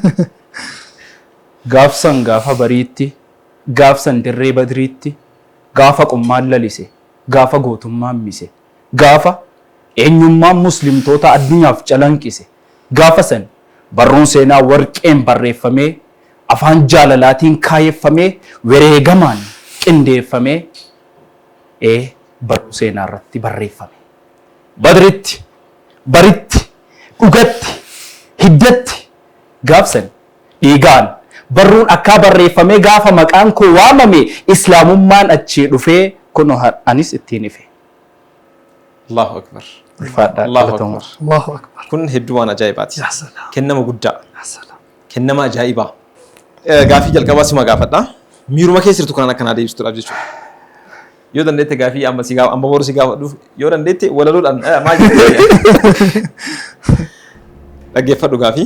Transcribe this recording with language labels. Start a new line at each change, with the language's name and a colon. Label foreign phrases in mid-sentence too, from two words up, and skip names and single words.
Oromo: Gaafsan gaafa bariitti, gaafsan dirree badriitti, gaafa qummaan lalise, gaafa gootummaan mise, gaafa eenyummaan muslimtoota addunyaaf calanqise, gaafa san barruun seenaa warqeen barreeffamee afaan jaalalaatiin kaayeffamee wareegamaan qindeeffamee barruu seenaa irratti barreeffame. Badritti, baritti, dhugatti, hiddatti gaafsan dhiigaan barruun akka barreeffamee gaafa maqaan koo waamame islaamummaan achii dhufee kunoo anis ittiin ife.
Arabic: الله أكبر. الله أكبر. الله أكبر.
Oromo: Kun hedduu waan ajaa'ibaati.
Arabic: يا سلام.
Oromo: Kennama guddaa.
Arabic: يا سلام.
Oromo: Kennama ajaa'ibaa. Gaafii jalqabaa sima gaafadha. Miiruma keessa jirtu kanaan akkanaa deebisuudhaaf jechuudha. Yoo dandeette gaafii amma boru si gaafadhuuf yoo dandeette walaluudhaan maal jettee dhaggeeffadhu gaafii.